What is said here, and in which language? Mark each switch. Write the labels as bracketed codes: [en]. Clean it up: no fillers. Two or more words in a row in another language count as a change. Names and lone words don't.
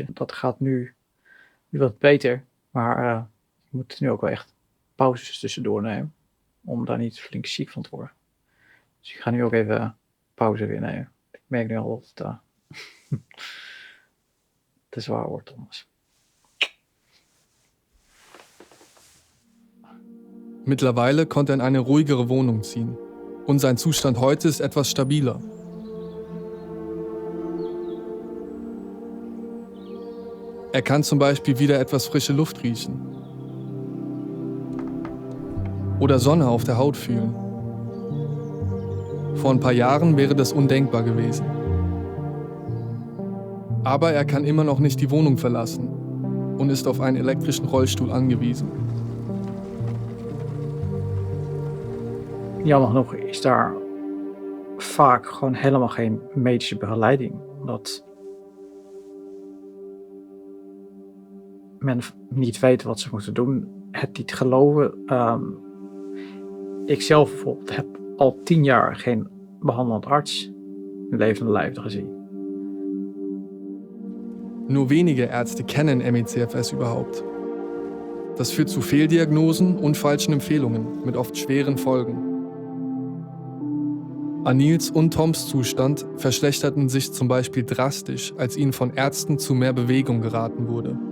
[nl] Dat gaat nu wat beter, maar ik moet nu ook wel echt pauzes tussendoor nemen. Om daar niet flink ziek van te worden. Dus ik ga nu ook even pauze weer nemen. Ik merk nu al dat het te zwaar wordt anders. [de] Mittlerweile konnte er in eine ruhigere Wohnung ziehen. Und sein Zustand heute ist etwas stabiler. Er kann zum Beispiel wieder etwas frische Luft riechen. Oder Sonne auf der Haut fühlen. Vor ein paar Jahren wäre das undenkbar gewesen. Aber er kann immer noch nicht die Wohnung verlassen und ist auf einen elektrischen Rollstuhl angewiesen. [nl] Jammer genoeg is daar vaak gewoon helemaal geen medische begeleiding. Omdat men niet weet wat ze moeten doen, het niet geloven. Ik zelf bijvoorbeeld heb al 10 jaar geen behandelend arts in levende lijve gezien. [de] Nur wenige Ärzte kennen ME/CFS überhaupt. Das führt zu Fehldiagnosen und falschen Empfehlungen mit oft schweren Folgen. Anils und Toms Zustand verschlechterten sich zum Beispiel drastisch, als ihnen von Ärzten zu mehr Bewegung geraten wurde.